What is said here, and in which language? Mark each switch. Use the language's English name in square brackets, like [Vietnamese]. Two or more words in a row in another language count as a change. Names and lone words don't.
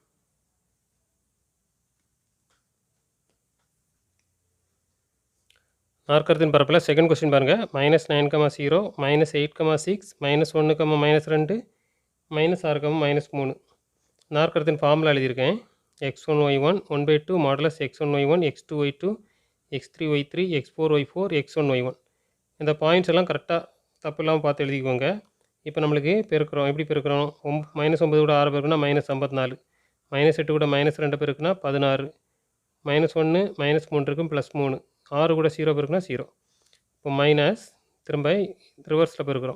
[Tamil] நாற்கரத்தின் பரப்பில் [English] second question [Tamil] பாருங்கள். -9, -8, -6, -1, -2, -6, -3. நாற்கரத்தின் ஃபார்முலா எழுதியிருக்கேன். x1 y1 1/2 மாடுலஸ் x1 y1, x2 y2, x3 y3, x4 y4, x1 y1. இந்த பாயிண்ட்ஸ் எல்லாம் கரெக்டாக தப்பு இல்லாமல் பார்த்து எழுதிக்கோங்க. இப்போ நம்மளுக்கு பெருக்கிறோம். எப்படி பெருக்கிறோம்? -9 கூட 6 பெருக்குன்னா -54. -8 கூட -2 பெருக்குன்னா 16. -1 -3 இருக்கும், +3. 6 கூட 0 பெருக்குன்னா 0. இப்போ மைனஸ் திரும்ப ரிவர்ஸில் பெருக்கிறோம்.